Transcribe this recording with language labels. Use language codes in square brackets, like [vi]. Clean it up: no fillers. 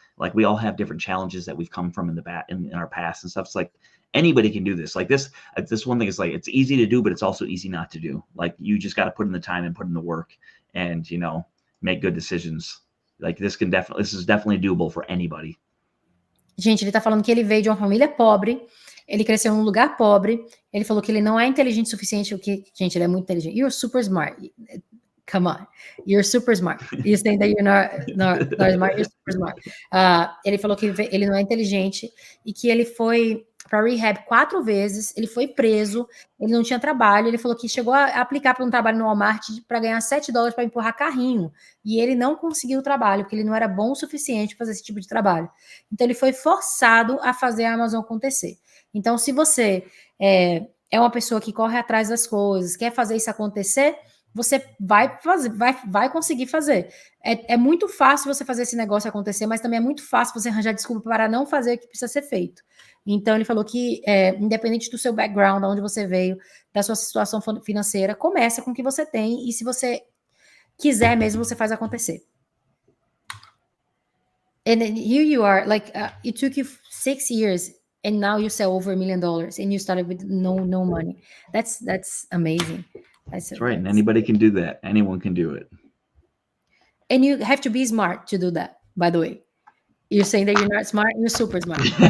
[en] Like we all have different challenges that we've come from in our past and stuff. It's like anybody can do this. Like this one thing is like, it's easy to do, but it's also easy not to do. Like you just got to put in the time and put in the work and, make good decisions. like this is definitely doable for anybody. [pt] Gente, ele tá falando que ele veio de uma família pobre, ele cresceu num lugar pobre, ele falou que ele não é inteligente o suficiente, o que, gente, ele é muito inteligente. [en] You're super smart. Come on. You're super smart. You think that you're not smart, you're super smart. [pt] Ele falou que ele não é inteligente e que ele foi para rehab 4 vezes, ele foi preso, ele não tinha trabalho, ele falou que chegou a aplicar para um trabalho no Walmart para ganhar $7 para empurrar carrinho, e ele não conseguiu o trabalho, porque ele não era bom o suficiente para fazer esse tipo de trabalho. Então ele foi forçado a fazer a Amazon acontecer. Então se você é uma pessoa que corre atrás das coisas, quer fazer isso acontecer, você vai fazer, vai conseguir fazer. É muito fácil você fazer esse negócio acontecer, mas também é muito fácil você arranjar desculpa para não fazer o que precisa ser feito. Então, ele falou que, independente do seu background, de onde você veio, da sua situação financeira, começa com o que você tem, e se você quiser mesmo, você faz acontecer. [en] And here you are, like, it took you 6 years, and now you sell over $1 million, and you started with no money. That's amazing. That's right, and anybody can do that. Anyone can do it. And you have to be smart to do that, by the way. You're saying that you're not smart, you're super smart.